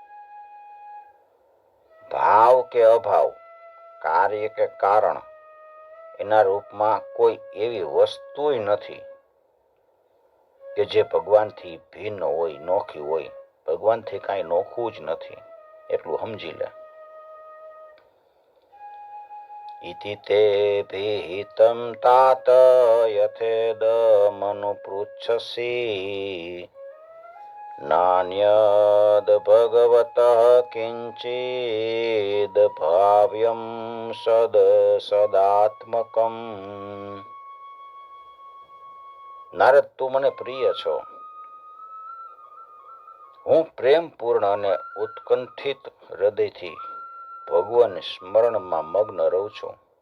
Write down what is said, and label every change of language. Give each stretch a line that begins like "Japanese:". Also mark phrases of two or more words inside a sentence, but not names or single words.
Gujarati: ભાવ કે અભાવ, કાર્ય કે કારણ, એના રૂપમાં કોઈ એવી વસ્તુ નથી કે જે ભગવાનથી ભિન્ન હોય, નોખી હોય. ભગવાનથી કાંઈ નોખું જ નથી, એટલું સમજી લે.
Sanskrit: इति ते भीतं तात यथेदमनुपृच्छसि नान्यद् भगवतः किञ्चिद् भाव्यं સદાત્મકમ.
Gujarati: નારદ, તું મને પ્રિય છો. હું પ્રેમપૂર્ણ અને ઉત્કંઠિત હૃદયથી ભગવાન સ્મરણમાં મગ્ન રહું છું.